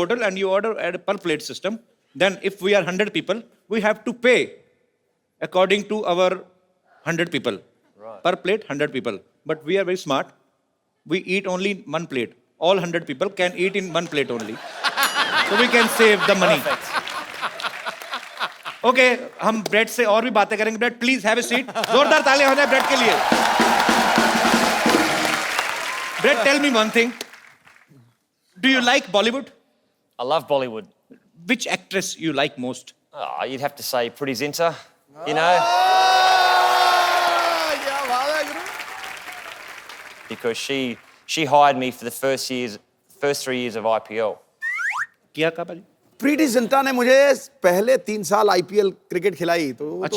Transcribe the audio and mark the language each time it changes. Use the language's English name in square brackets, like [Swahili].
[English] hotel and you order at a per plate system. Then if we are 100 people, we have to pay according to our 100 people. Right. Per plate, 100 people. But we are very smart. We eat only one plate. All 100 people can eat in one plate only. So we can save the money. Perfect. [Hindi] Okay हम bread से और भी बातें करेंगे. Bread [English] Please have a seat. [Hindi] जोरदार तालियां हो जाए ब्रेड के लिए. [English] Brett, tell me one thing. Do you like Bollywood? I love Bollywood. Which actress you like most? Oh, you'd have to say Pretty Zinta, you know, [Hindi] क्या बात है गुरु? [English] because she hired me for the first 3 years of IPL. [Hindi] किया का भाजी? प्रीति जिंटा ने मुझे पहले 3 साल आईपीएल क्रिकेट खिलाई तो वो तो